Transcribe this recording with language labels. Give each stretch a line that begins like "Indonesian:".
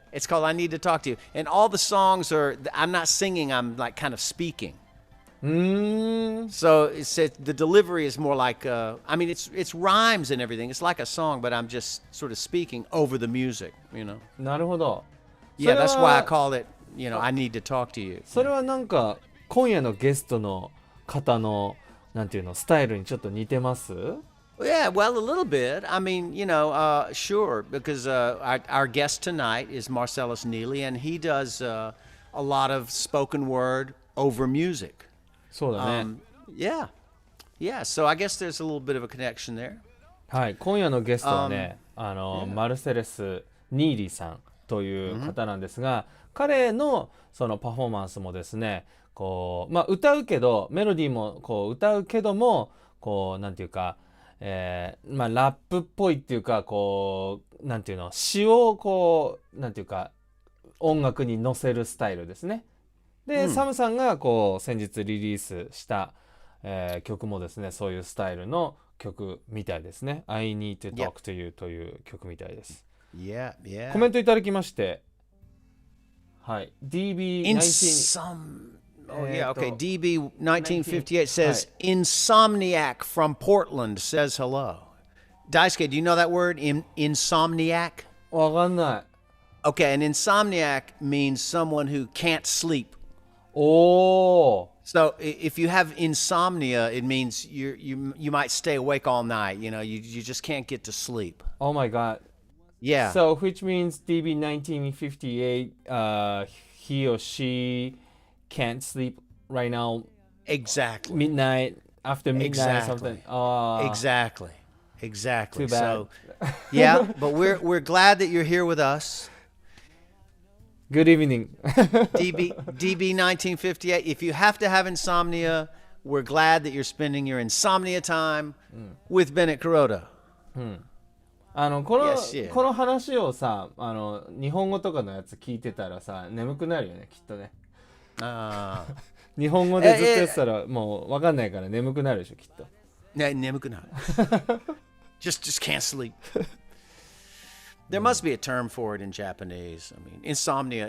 English: It's called I Need to Talk to You. And all the songs are, I'm not singing, I'm like kind of speaking. So the delivery is more like, it's rhymes and everything. It's like a song, but I'm just sort of speaking over the music,
Japanese: なるほど。
English: Yeah, that's why I call it, I Need to Talk to You.
Japanese: それはなんか今夜のゲストの方のなんていうのスタイルにちょっと似てます？
English: Yeah, well, a little bit. I mean, sure, because our guest tonight is Marcellus Neely, and he does a lot of spoken word over music.
Japanese: そうだね。
English: Yeah, so I guess there's a little bit of a connection there.
Japanese: はい、今夜のゲストはね、マルセレス・ニーリーさんという方なんですが、彼のそのパフォーマンスもですね、こう歌うけどメロディーもこう歌うけどもこうなんていうか、ラップっぽいっていうかこうなんていうの詩をこうなんていうか音楽に乗せるスタイルですね。で、サムさんがこう先日リリースした、曲もですねそういうスタイルの曲みたいですね。 I Need to Talk to You という曲みたいです。
English: Yeah.
Japanese: コメントいただきまして、はい、DB19
English: okay. DB1958 says Insomniac from Portland says hello. Daisuke, do you know that word? Insomniac?
Japanese: わかんない。
English: Okay, an insomniac means someone who can't sleep. おー。 So if you have insomnia, it means you might stay awake all night. You just can't get to sleep. Oh my god. Yeah. So which means DB 1958, he or she can't sleep right now. Exactly. Midnight, after midnight Exactly. or something. Exactly. Too bad. So, yeah, but we're glad that you're here with us. Good evening. DB 1958. If you have to have insomnia, we're glad that you're spending your insomnia time with Bennett-Kuroda.
Japanese: この
English: Yes, yeah.
Japanese: この話をさ、日本語とかのやつ聞いてたらさ、眠くなるよね、きっとね。日本語でずっとやってたらもう分かんないから眠くなるでしょ、きっと。眠くなる。
English: just can't sleep. There must be a term for it in Japanese. I mean, insomnia.